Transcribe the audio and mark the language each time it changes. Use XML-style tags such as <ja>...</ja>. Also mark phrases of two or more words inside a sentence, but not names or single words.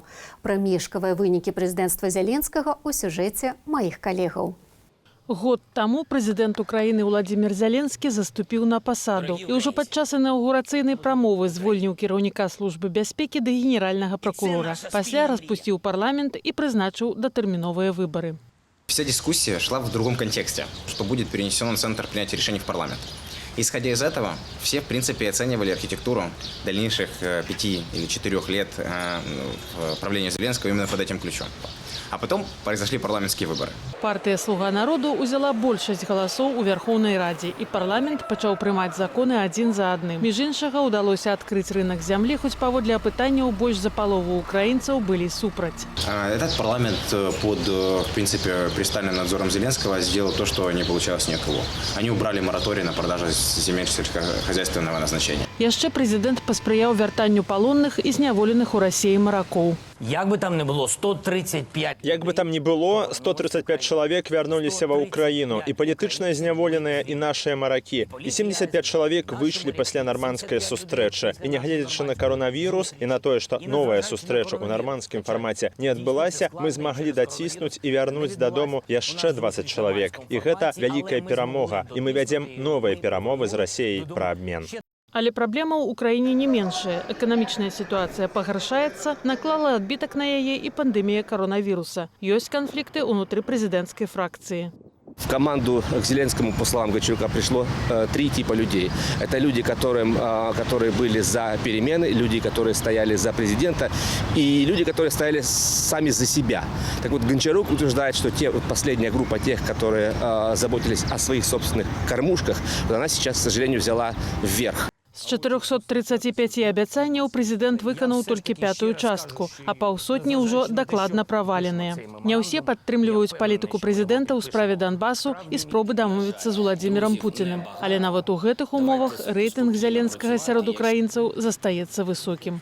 <be>Пра мешкавыя вынікі прэзідэнцтва Зяленскага ў сюжэце маіх калегаў. Год таму прэзідэнт Украіны Уладзімір Зяленскі заступіў на пасаду і ўжо падчас інаўгурацыйнай прамовы звольніў кіраўніка службы бяспекі да генеральнага пракурора. Пасля распусціў парламент і прызначыў датэрміновыя выбары.</be> <ru>Вся дискуссия шла в другом контексте, что будет перенесен центр принятия решений в парламент. Исходя из этого, все, в принципе, оценивали архитектуру дальнейших 5 или 4 лет правления Зеленского именно под этим ключом. А потом произошли парламентские выборы.</ru> <be>Партия «Слуга народу» узяла большасць галасоў у Верховнай Раде, і парламент пачаў прымаць законы адзін за адным. Між іншага, удалося адкрыць рынок зямлі, хоць паводле апытанняў больш за палову украінцаў былі супраць.</be> <ru>Этот парламент под, в принципе, пристальным надзором Зеленского сделал то, что не получалось ни от кого. Они убрали мораторий на продажу земель сельскохозяйственного назначения.</ru> <be>Яшчэ прэзідэнт паспрыяў вяртанню палонных і зняволеных у Расіі маракоў. Як бы там ни было, 135. Як бы там ни было, 135 чалавек вярнуліся ва Ўкраіну, і палітычна зняволеныя, і нашыя маракі. І 75 чалавек выйшлі пасля нармандскай сустрэчы. І нягледзячы на коронавірус і на тое, што новая сустрэча ў нармандскім фармаце не адбылася, мы змаглі даціснуць і вярнуць дадому яшчэ 20 чалавек. І гэта вялікая перамога. І мы вядзем новыя перамовы з Расіяй пра абмен. Але праблема ў Украіне не меншая. Эканамічная сітуацыя пагаршаецца, наклала адбітак на яе і пандэмія коронавіруса. Ёсць канфлікты ўнутры прэзідэнцкай фракцыі.</be> <ru>В команду к Зеленскому, по словам Гончарука, пришло 3 типа людей. Это люди, которые были за перемены, люди, которые стояли за президента, и люди, которые стояли сами за себя. Так вот, Гончарук утверждает, что последняя группа тех, которые заботились о своих собственных кормушках, она сейчас, к сожалению, взяла вверх.</ru> <be>З 435 абяцанняў прэзідэнт выканаў толькі 5-ю частку, а паўсотні ўжо дакладна праваленыя. Не ўсе падтрымліваюць палітыку прэзідэнта ў справе Донбасу і спробы дамовіцца з Уладзімірам Пуціным. Але нават у гэтых умовах рэйтынг Зяленскага сярод украінцаў застаецца высокім.</be>